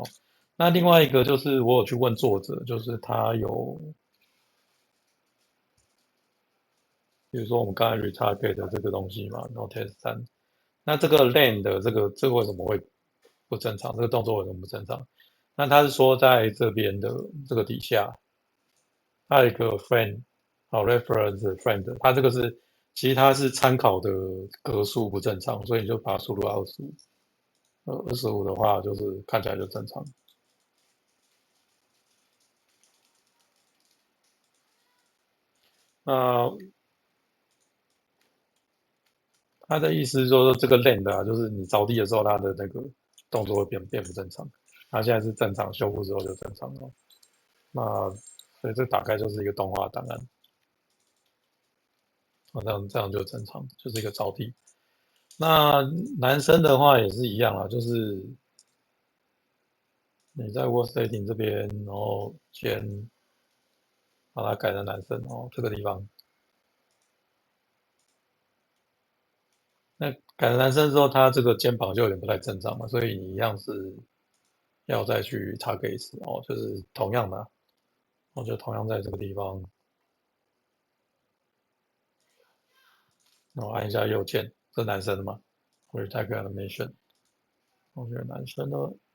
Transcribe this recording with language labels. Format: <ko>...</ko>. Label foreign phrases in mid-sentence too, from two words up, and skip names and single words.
<zh>那另外一個就是我有去問作者，就是他有，比如說我們剛才 retarget 的這個東西嘛，然後 test 3，那這個 land 的這個為什麼會不正常？這個動作為什麼不正常？那他是說在這邊的這個底下，它有一個 friend，</zh> <en>reference friend，</en> <zh>它這個是其實它是參考的格數不正常，所以你就把它輸入25。25的話就是看起來就正常。那他的意思是說，這個 land 啊，就是你着地的時候，它的那個動作會變不正常。它現在是正常，修復之後就正常了。那所以這打開就是一個動畫檔案。這樣就正常，就是一個着地。那男生的話也是一樣啊，就是你在</zh> <en>Word Setting</en> <zh>這邊，然後先把它改成男生哦，這個地方。那改成男生之後，他這個肩膀就有點不太正常嘛，所以你一樣是要再去target一次哦，就是同樣的啊，我就同樣在這個地方，然後按一下右鍵，這是男生的嘛，或者</zh> <en>target animation，</en> <zh>我選男生的。</zh>